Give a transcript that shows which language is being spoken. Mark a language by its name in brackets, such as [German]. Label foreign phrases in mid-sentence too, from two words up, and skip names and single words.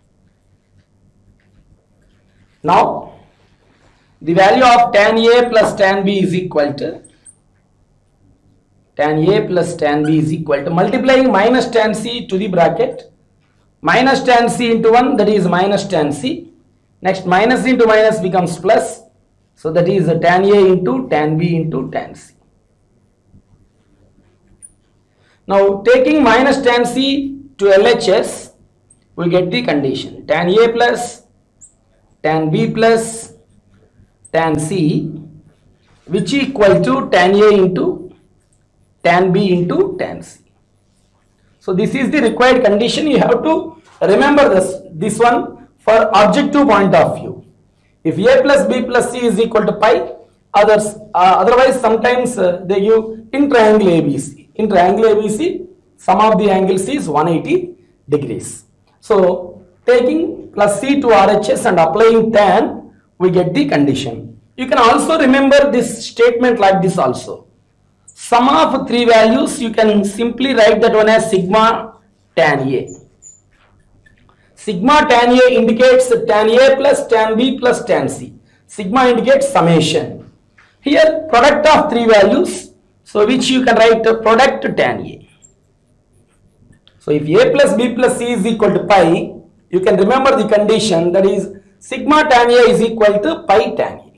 [English] Now the value of tan A plus tan B is equal to multiplying minus tan C to the bracket, minus tan C into 1, that is minus tan C. Next minus into minus becomes plus, so that is tan A into tan B into tan C. Now taking minus tan C to LHS, we get the condition tan A plus tan B plus tan C, which equal to tan A into tan B into tan C. So this is the required condition. You have to remember this one for objective point of view. If A plus B plus C is equal to pi, otherwise sometimes they give in triangle ABC. In triangle ABC, sum of the angles is 180 degrees. So taking plus C to RHS and applying tan, we get the condition. You can also remember this statement like this also. Sum of three values, you can simply write that one as sigma tan A. Sigma tan A indicates tan A plus tan B plus tan C. Sigma indicates summation. Here product of three values, so which you can write product tan A. So if A plus B plus C is equal to pi, you can remember the condition, that is sigma tan A is equal to pi tan A.